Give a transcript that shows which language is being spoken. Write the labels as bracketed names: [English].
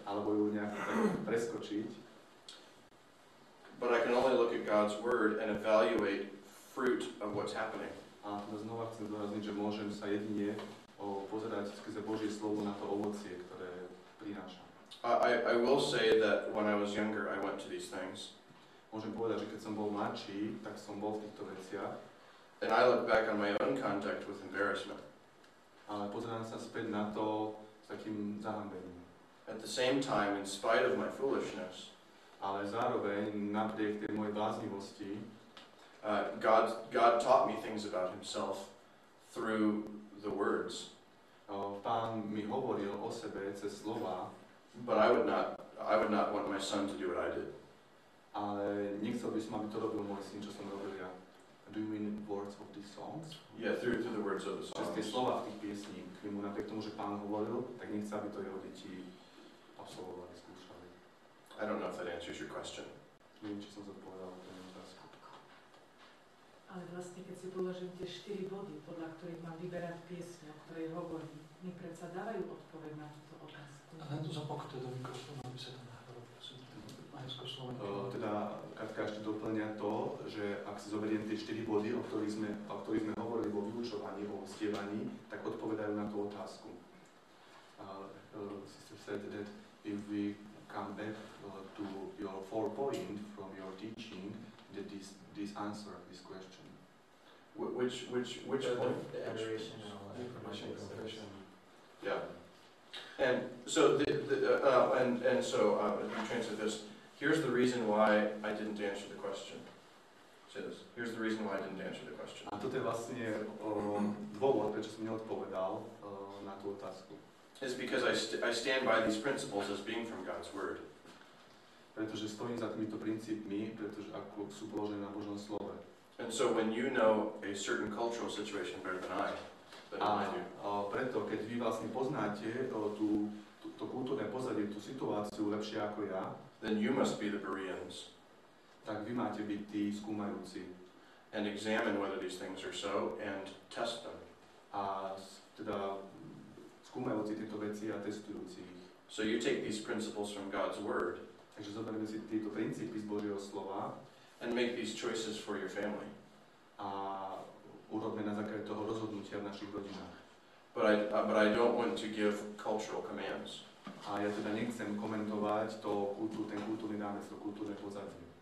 [Slovak] alebo ju nejak tak preskočiť. [English] But I can only look at God's Word and evaluate fruit of what's happening. [Slovak] A teda znova chcem zdôrazniť, že môžem sa jedine pozerať skrze Božie slovo na to ovocie, ktoré prináša. [English] I will say that when I was younger, I went to these things. [Slovak] Môžem povedať, že keď som bol mladší, tak som bol v týchto veciach. [English] And I look back on my own contact with embarrassment. [Slovak] Ale pozerám sa späť na to s takým zahambením. [English] At the same time, in spite of my foolishness, [Slovak] Ale zároveň, napriek tej mojej bláznivosti, [English] God taught me things about Himself through the words. [Slovak] Pán mi hovoril o sebe cez slova, [English] But I would not want my son to do what I did. [Slovak] ale nechcel by som, aby to robil môj syn, čo som robil ja. [English] Do you mean words of these songs? Yeah, through the words of the [Slovak] Cez tie [English] songs. [Slovak] slova v tých piesní, k nemu napriek tomu, že Pán hovoril, tak nechce, aby to jeho deti absolvovali, skúšali. [English] I don't know if that answers your question. [Slovak] Neviem, či som zodpovedal na tú otázku. Ale vlastne, keď si položím tie 4 body, podľa ktorých mám vyberať piesň, o ktorej hovorím, mi predsa dávajú odpoveď na túto otázku. A len to zapokojte do mikrofónu, aby sa tam nahralo, prosím. Majsko-Slovensko. Teda Katka ešte doplňa to, že ak si zoberiem tie 4 body, o ktorých sme hovorili vo vyučovaní, o stievaní, tak odpovedajú na tú otázku. [English] Sister said that if we come back to your 4 point from your teaching, that this answer this question. Which point? The adoration and Information, confession. Yeah. And so you translate this. Here's the reason why I didn't answer the question. Say this. Here's the reason why I didn't answer the question. [Slovak] A toto je vlastne dôvod, prečo som neodpovedal na tú otázku. [English] It's because I stand by these principles as being from God's Word. [Slovak] Pretože stojím za týmito princípmi, pretože ako sú položené na Božom slove. [English] And so when you know a certain cultural situation better than I do, [Slovak] A preto, keď vy vlastne poznáte to kultúrne pozadie, tú situáciu lepšie ako ja, [English] then you must be the Bereans [Slovak] tak vy máte byť tí skúmajúci [English] and examine whether these things are so and test them. [Slovak] a teda skúmajúci tieto veci a testujúci ich. [English] So you take these principles from God's Word [Slovak] Takže zoberieme si tieto princípy z Božieho slova [English] and make these choices for your family. [Slovak] a urobme na základe toho rozhodnutia v našich rodinách. [English] But I don't want to give cultural commands. [Slovak] A ja teda nechcem komentovať ten kultúrny námec, to kultúrne pozadie.